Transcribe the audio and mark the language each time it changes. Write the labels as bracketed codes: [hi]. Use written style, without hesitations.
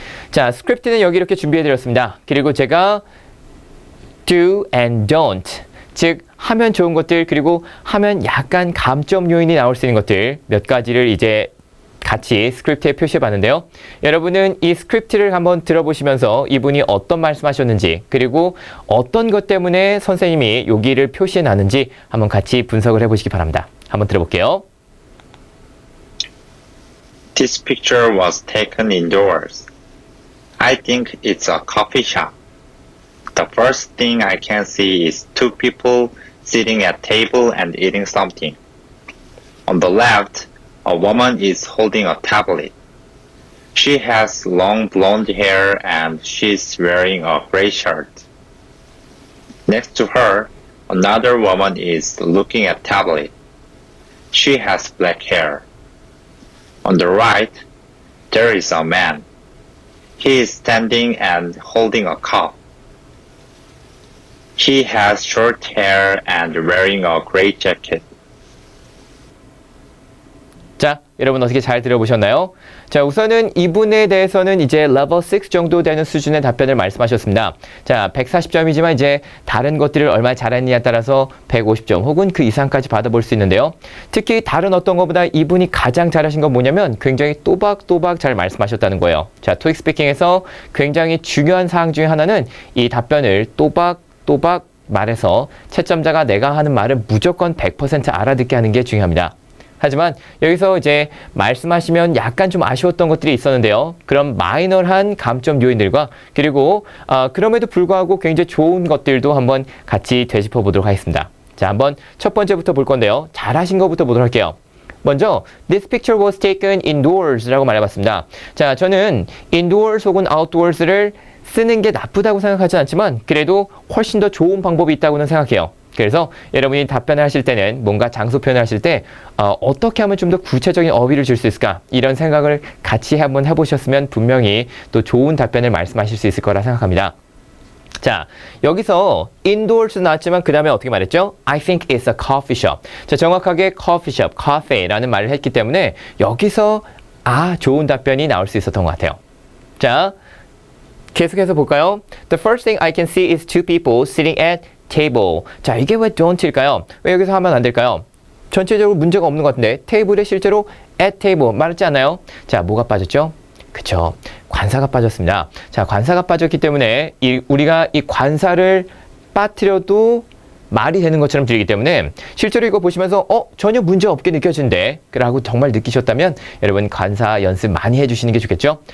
[ko] 자, 스크립트는 여기 이렇게 준비해드렸습니다. 그리고 제가 [en] do and don't, [ko] 즉 하면 좋은 것들 그리고 하면 약간 감점 요인이 나올 수 있는 것들 몇 가지를 이제 같이 스크립트에 표시해 봤는데요. 여러분은 이 스크립트를 한번 들어보시면서 이분이 어떤 말씀하셨는지 그리고 어떤 것 때문에 선생님이 여기를 표시해 놨는지 한번 같이 분석을 해보시기 바랍니다. 한번 들어볼게요. [en] This picture was taken indoors. I think it's a coffee shop. The first thing I can see is two people sitting at table and eating something. On the left, a woman is holding a tablet. She has long blonde hair and she's wearing a gray shirt. Next to her, another woman is looking at tablet. She has black hair. On the right, there is a man. He is standing and holding a cup. He has short hair and wearing a gray jacket. [ko] 자, 여러분 어떻게 잘 들어보셨나요? 자, 우선은 이분에 대해서는 이제 레벨 6 정도 되는 수준의 답변을 말씀하셨습니다. 자, 140점이지만 이제 다른 것들을 얼마나 잘했느냐에 따라서 150점 혹은 그 이상까지 받아볼 수 있는데요. 특히 다른 어떤 것보다 이분이 가장 잘하신 건 뭐냐면 굉장히 또박또박 잘 말씀하셨다는 거예요. 자, 토익 스피킹에서 굉장히 중요한 사항 중에 하나는 이 답변을 또박또박 말해서 채점자가 내가 하는 말을 무조건 100% 알아듣게 하는 게 중요합니다. 하지만 여기서 이제 말씀하시면 약간 좀 아쉬웠던 것들이 있었는데요. 그런 마이너한 감점 요인들과 그리고 그럼에도 불구하고 굉장히 좋은 것들도 한번 같이 되짚어 보도록 하겠습니다. 자, 한번 첫 번째부터 볼 건데요. 잘하신 것부터 보도록 할게요. 먼저 [en] This picture was taken indoors [ko] 라고 말해봤습니다. 자, 저는 indoors 혹은 outdoors를 쓰는 게 나쁘다고 생각하지 않지만 그래도 훨씬 더 좋은 방법이 있다고는 생각해요. 그래서 여러분이 답변을 하실 때는 뭔가 장소 표현을 하실 때 어떻게 하면 좀 더 구체적인 어휘를 줄 수 있을까? 이런 생각을 같이 한번 해보셨으면 분명히 또 좋은 답변을 말씀하실 수 있을 거라 생각합니다. 자, 여기서 indoors 나왔지만 그 다음에 어떻게 말했죠? [en] I think it's a coffee shop. [ko] 자, 정확하게 coffee shop, cafe라는 말을 했기 때문에 여기서 좋은 답변이 나올 수 있었던 것 같아요. 자, 계속해서 볼까요? [en] The first thing I can see is two people sitting at table. [ko] 자, 이게 왜 don't일까요? 왜 여기서 하면 안 될까요? 전체적으로 문제가 없는 것 같은데 테이블에 실제로 [en] at table [ko] 말했지 않나요? 자, 뭐가 빠졌죠? 그쵸, 관사가 빠졌습니다. 자, 관사가 빠졌기 때문에 우리가 이 관사를 빠뜨려도 말이 되는 것처럼 들리기 때문에 실제로 이거 보시면서 전혀 문제 없게 느껴지는데 라고 정말 느끼셨다면 여러분 관사 연습 많이 해주시는 게 좋겠죠.